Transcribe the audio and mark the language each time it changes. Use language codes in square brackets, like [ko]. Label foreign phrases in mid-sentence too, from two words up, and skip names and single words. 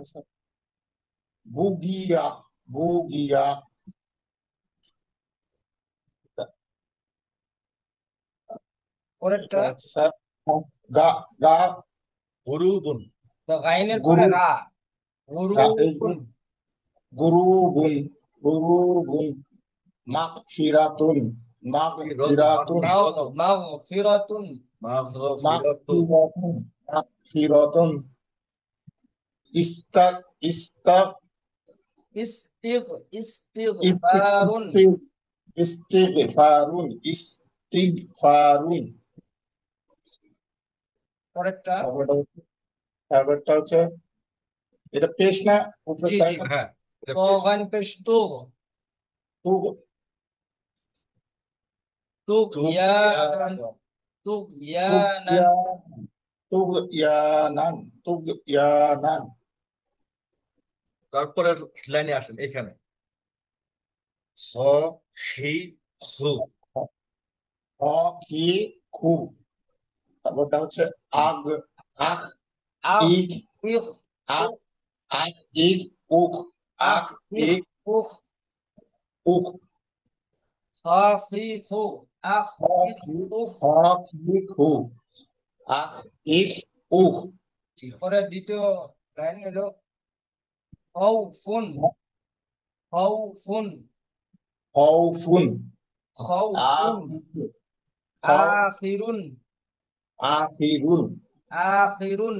[ar] بغية بغية [bn] পরেরটা স্যার গা গা [ar] গরুবুন, [bn] তো গাইনের পরে গুরু রা, এই [ar] গুরুবুন غروب غروب مغفرة مغفرة মাগফিরাতুন মাগফিরাতুন, مغفرة استغ استغ ইস্তিগফারুন। استغفار، استغفار. [bn] পরেরটা। তারপরটা হচ্ছে এটা পেশ না জি উপরেরটা জি। হ্যাঁ এটা ত গাইন পেশ তুগ। [ar] তুগ তুগয়ানান। তুগয়ানান। طغيانا، طغيانا. [bn] তারপরে লাইনে আসেন এখানে হ হি হু হ কি খু। তারপরটা হচ্ছে আগ, আগ আখ ইগ, ইখ আগ, উখ। আগ ইগ উগ, আখ আগ ইখ ইগ উখ। উগ। [ar] খাফিফু। আখ হ ইখ কি, উখ। হ কি খু, আগ ইগ উগ। [bn] পরে দ্বিতীয় লাইন হলো খাউফুন। [ar] খাউফুন। হউফুন, খাউফুন। খ আখিরুন। আখিরুন, আখিরুন।